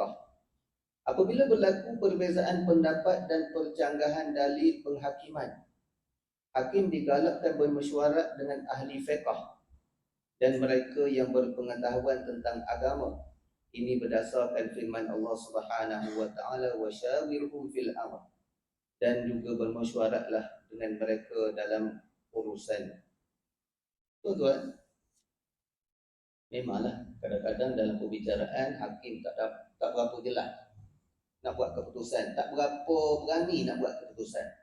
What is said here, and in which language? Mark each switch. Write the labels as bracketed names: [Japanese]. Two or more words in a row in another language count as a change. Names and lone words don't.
[Malay] Apabila berlaku perbezaan pendapat dan percanggahan dalil penghakiman, hakim digalakkan bermesyuarat dengan ahli fiqh dan mereka yang berpengetahuan tentang agama. Ini berdasarkan firman Allah [Arabic] سبحانه وتعالى, وشاورهم في الأمر, [Malay] dan juga bermesyuaratlah dengan mereka dalam urusan. Tuan-tuan, memanglah kadang-kadang dalam perbicaraan hakim tak berapa jelas nak buat keputusan, tak berapa berani nak buat keputusan.